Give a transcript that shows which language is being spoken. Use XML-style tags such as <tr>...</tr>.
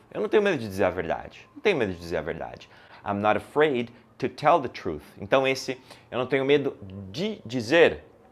<pt>Eu não tenho medo de dizer a verdade. Não tenho medo de dizer a verdade.</pt> <en>I'm not afraid to tell the truth.</en> <pt>Então esse, eu não tenho medo de dizer.</pt>